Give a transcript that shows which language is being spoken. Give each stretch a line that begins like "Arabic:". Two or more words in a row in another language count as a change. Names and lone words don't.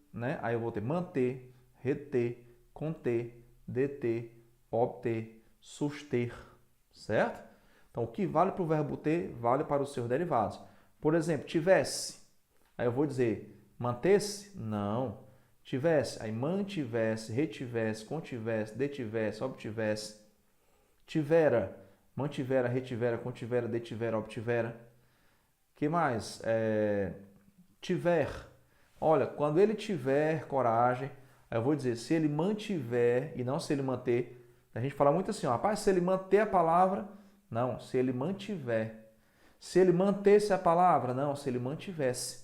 Portuguese: Aí eu vou ter manter, reter, conter, deter, obter, suster, certo? Então, o que vale para o verbo ter, vale para os seus derivados. Por exemplo, tivesse, aí eu vou dizer mantesse? Não. Tivesse, aí mantivesse, retivesse, contivesse, detivesse, obtivesse. Tivera, mantivera, retivera, contivera, detivera, obtivera. Que mais? Tiver. Olha, quando ele tiver coragem, aí eu vou dizer se ele mantiver e não se ele manter. A gente fala muito assim, ó, rapaz, se ele manter a palavra, não, se ele mantiver. Se ele mantesse a palavra, não, se ele mantivesse.